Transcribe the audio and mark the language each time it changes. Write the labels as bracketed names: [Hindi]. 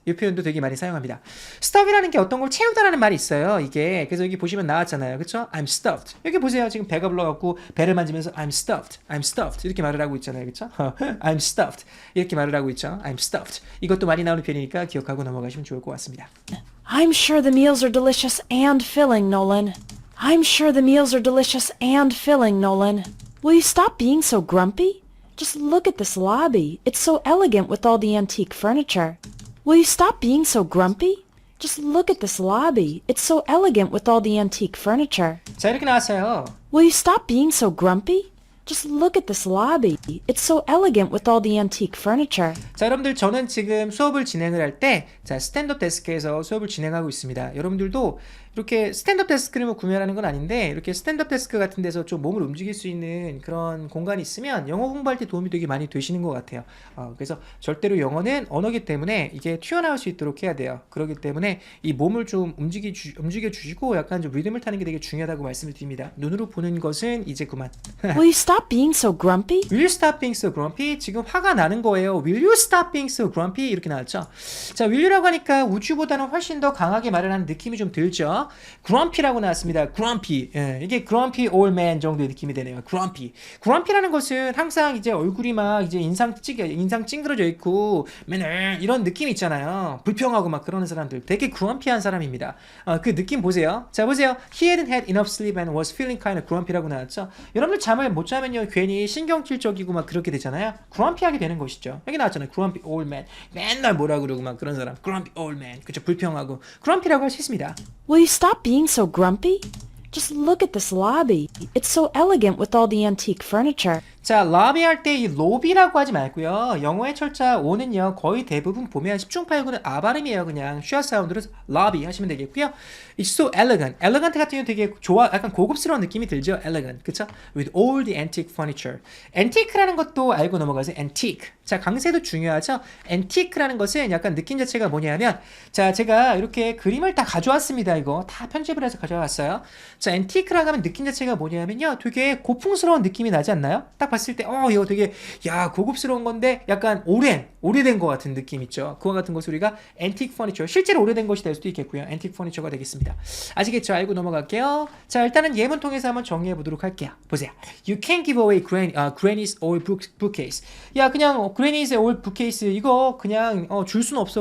[Korean] 이 표현도 되게 많이 사용합니다. stuff이라는 게 어떤 걸 채우다라는 말이 있어요. 이게 그래서 여기 보시면 나왔잖아요. 그렇죠? [English] I'm stuffed. [Korean] 여기 보세요. 지금 배가 불러갖고 배를 만지면서 [English] I'm stuffed [Korean] 이렇게 말을 하고 있잖아요. 그렇죠? [English] I'm stuffed [Korean] 이렇게 말을 하고 있죠. [English] I'm stuffed. [Korean] 이것도 많이 나오는 표현이니까 기억하고 넘어가시면 좋을 것 같습니다. [English] I'm sure the meals are delicious and filling, Nolan. I'm sure the meals are delicious and filling, Nolan. Will you stop being so grumpy? Just look at this lobby. It's so elegant with all the antique furniture. Will you stop being so grumpy? Just look at this lobby. It's so elegant with all the antique furniture. [Korean] 자, 이렇게 나왔어요. [English] Will you stop being so grumpy? Just look at this lobby. It's so elegant with all the antique furniture. [Korean] 자, 여러분들 저는 지금 수업을 진행을 할 때 스탠드업 데스크에서 수업을 진행하고 있습니다. 여러분들도 이렇게 스탠드업 데스크를 구매하는 건 아닌데 이렇게 스탠드업 데스크 같은 데서 좀 몸을 움직일 수 있는 그런 공간이 있으면 영어 공부할 때 도움이 되게 많이 되시는 것 같아요. 그래서 절대로 영어는 언어기 때문에 이게 튀어나올 수 있도록 해야 돼요. 그렇기 때문에 이 몸을 좀 움직여 주시고 약간 좀 리듬을 타는 게 되게 중요하다고 말씀을 드립니다. 눈으로 보는 것은 이제 그만. [English] Will you stop being so grumpy? Will you stop being so grumpy? [Korean] 지금 화가 나는 거예요. [English] Will you stop being so grumpy? [Korean] 이렇게 나왔죠. 자, will you라고 하니까 wouldy보다는 훨씬 더 강하게 말을 하는 느낌이 좀 들죠. grumpy라고 나왔습니다. grumpy. 이게 grumpy old man 정도의 느낌이 되네요. grumpy라는 것은 항상 이제 얼굴이 막 이제 인상 찡그러져 있고 맨날 이런 느낌 있잖아요. 불평하고 막 그러는 사람들. 되게 grumpy한 사람입니다. 그 느낌 보세요. 자, 보세요. [English] He hadn't had enough sleep and was feeling kind of grumpy라고 나왔죠. [Korean] 여러분들 잠을 못 자면요 괜히 신경질적이고 막 그렇게 되잖아요. grumpy하게 되는 것이죠. 여기 나왔잖아요. [English] grumpy old man. [Korean] 맨날 뭐라 그러고 막 그런 사람. [English] grumpy old man. 그쵸? [Korean] 불평하고 grumpy라고 할 수 있습니다. [English] Will you stop being so grumpy? Just look at this lobby. It's so elegant with all the antique furniture. [Korean] 자, lobby 할 때 이 lobby라고 하지 말고요. 영어의 철자 O는요 거의 대부분 보면 10중 8구는 아 발음이에요. 그냥 슈아 사운드로 lobby 하시면 되겠고요. [English] It's so elegant. [Korean] elegant 같은 경우 되게 약간 고급스러운 느낌이 들죠. elegant. 그쵸? [English] With all the antique furniture. [Korean] antique라는 것도 알고 넘어가세요. antique. 자, 강세도 중요하죠. antique라는 것은 약간 느낌 자체가 뭐냐면 자, 제가 이렇게 그림을 다 가져왔습니다. 이거 다 편집을 해서 가져왔어요. 자, antique라고 하면 느낌 자체가 뭐냐면요. 되게 고풍스러운 느낌이 나지 않나요? 딱 봤을 때 이거 되게 고급스러운 건데 약간 오래된 것 같은 느낌 있죠. 그와 같은 것을 우리가 antique furniture, 실제로 오래된 것이 될 수도 있겠고요. antique furniture가 되겠습니다. 아시겠죠? 알고 넘어갈게요. 자, 일단은 예문 통해서 한번 정리해 보도록 할게요. 보세요. [English] You can't give away Granny's old bookcase. [Korean] 야, 그냥 [English] Granny's old bookcase [Korean] 이거 그냥 줄 수는 없어.